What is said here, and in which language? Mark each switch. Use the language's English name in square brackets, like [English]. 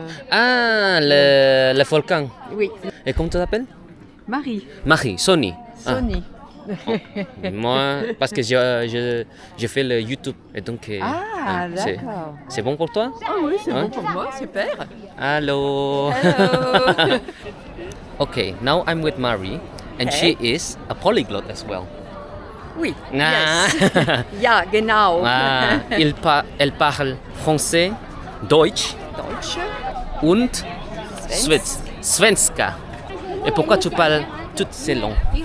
[French] Ah, le volcan. Oui. Et comment tu t'appelles? Marie. Marie, Sonny. Sonny. Moi, parce que je fais le YouTube et donc d'accord. c'est bon pour toi? Ah oui, c'est bon pour moi, super. [English] Hello. Hello. Okay, now I'm with Marie and she is a polyglot as well. [French] Oui. Ah. [English] Yes. [German] Ja, genau. [French] Ah, elle parle français, Deutsch [German] Deutsch. und Svenska. [French] Et pourquoi tu parles toutes ces langues?